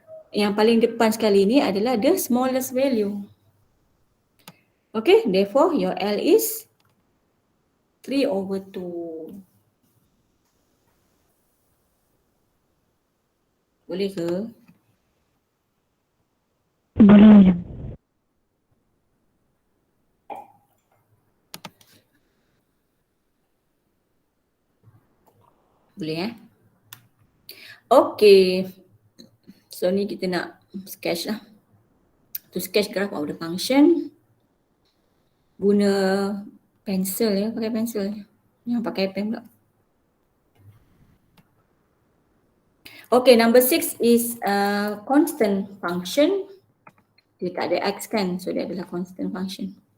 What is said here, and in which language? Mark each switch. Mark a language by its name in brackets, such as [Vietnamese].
[Malay] Yang paling depan sekali ni adalah [English] the smallest value. Okay, therefore your L is 3/2. [Malay] Boleh ke? Boleh madam. Boleh Okay. So ni kita nak sketch lah. [English] To sketch graph of the function. [Malay] Guna pensel ya, pakai pensel. Jangan pakai pen pula. [English] Okay, number 6 is a constant function. [Malay] Dia tak ada x kan, so dia adalah constant function.